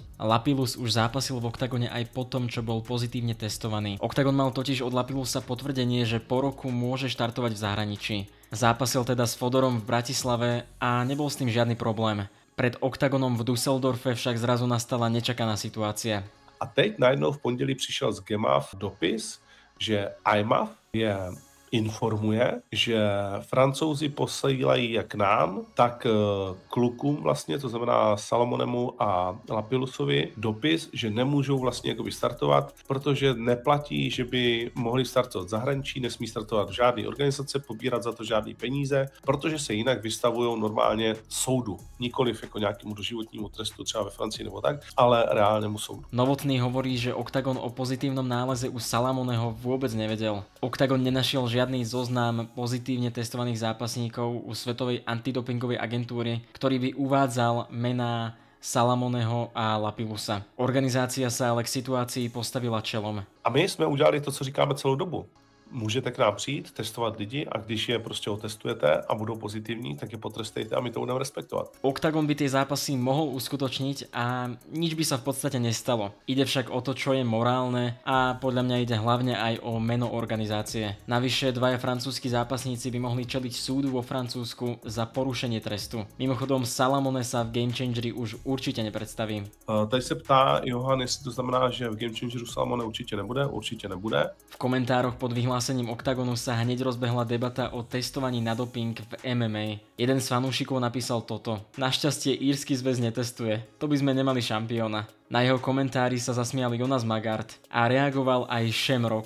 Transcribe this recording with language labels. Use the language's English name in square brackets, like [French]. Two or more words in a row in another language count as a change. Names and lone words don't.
[Slovak] Lapillus už zápasil v oktagone aj po tom, čo bol pozitívne testovaný. Octagon mal totiž od Lapillusa potvrdenie, že po roku môže štartovať v zahraničí. Zápasil teda s Fodorom v Bratislave a nebol s tým žiadny problém. Pred oktagonom v Düsseldorfe však zrazu nastala nečakaná situácia. [Czech] A teď najednou v pondělí přišel z GEMAF dopis, že IMAF je informuje, že Francouzi posílají jak nám, tak klukům vlastně, to znamená Salamonemu a Lapillusovi, dopis, že nemůžou vlastně jakoby startovat, protože neplatí, že by mohli startovat v zahraničí, nesmí startovat v žádné organizace, pobírat za to žádné peníze, protože se jinak vystavují normálně soudu. Nikoliv jako nějakému doživotnímu trestu třeba ve Francii nebo tak, ale reálnému soudu. [Slovak] Novotný hovorí, že Octagon o pozitívnom náleze u Salamoneho vôbec nevedel. Octagon nenašiel žiadny zoznam pozitívne testovaných zápasníkov u Svetovej antidopingovej agentúry, ktorý by uvádzal mená Salamoneho a Lapillusa. Organizácia sa ale k situácii postavila čelom. [Czech] A my jsme udělali to, co říkáme celou dobu. Můžete k nám přijít, testovat lidi a když je prostě otestujete a budou pozitivní, tak je potrestejte a my to budeme respektovat. [Slovak] Octagon by tie zápasy mohol uskutočniť a nič by sa v podstate nestalo. Ide však o to, čo je morálne a podľa mňa ide hlavne aj o meno organizácie. Navyše dvaja francúzski zápasníci by mohli čeliť súdu vo Francúzsku za porušenie trestu. Mimochodom Salamone sa v Game Changeri už určite nepredstaví. [Czech] Tady se ptá Johan, jestli to znamená, že v Game Changeru Salamone [Slovak] určite nebude. Určite nebude. V komentároch pod vyhlásením Octagonu sa hneď rozbehla debata o testovaní na doping v MMA. Jeden z fanúšikov napísal toto: našťastie írsky zväz netestuje, to by sme nemali šampióna. Na jeho komentári sa zasmial Jonas Magart a reagoval aj Shamrock.